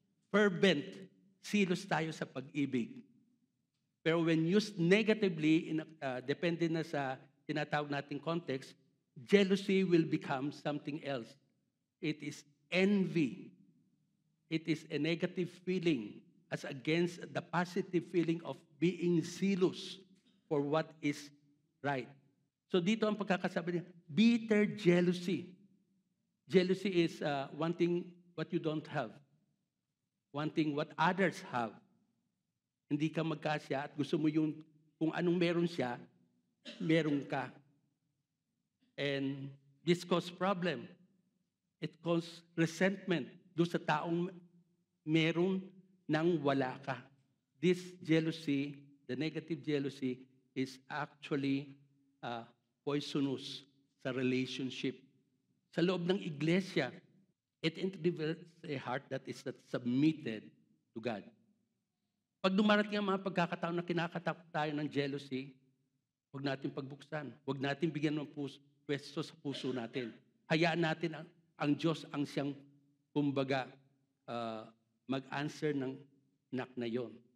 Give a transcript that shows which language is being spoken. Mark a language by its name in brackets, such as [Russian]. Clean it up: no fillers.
[English] Fervent, zealous [Filipino] tayo sa pag-ibig. [English] Pero when used negatively, [Filipino] depende na sa tinatawag nating [English] context, jealousy will become something else. It is envy. It is a negative feeling as against the positive feeling of being zealous for what is right. [Filipino] So dito ang pagkakasabi niya, bitter jealousy. [English] Jealousy is wanting what you don't have. Wanting what others have. [Filipino] Hindi ka magkasya at gusto mo yung kung anong meron siya, meron ka. [English] And this causes problem. It causes resentment [Filipino] doon sa taong meron nang wala ka. [English] This jealousy, the negative jealousy, is actually poisonous sa relationship. [Filipino] Sa loob ng iglesia, [English] it develops a heart that is not submitted to God. [Filipino] Pag dumarating ang mga pagkakataon na kinakatakot tayo ng jealousy, huwag natin pagbuksan. Huwag natin bigyan ng pwesto sa puso natin. Hayaan natin ang Diyos ang siyang, kumbaga, mag-answer ng knock na yon.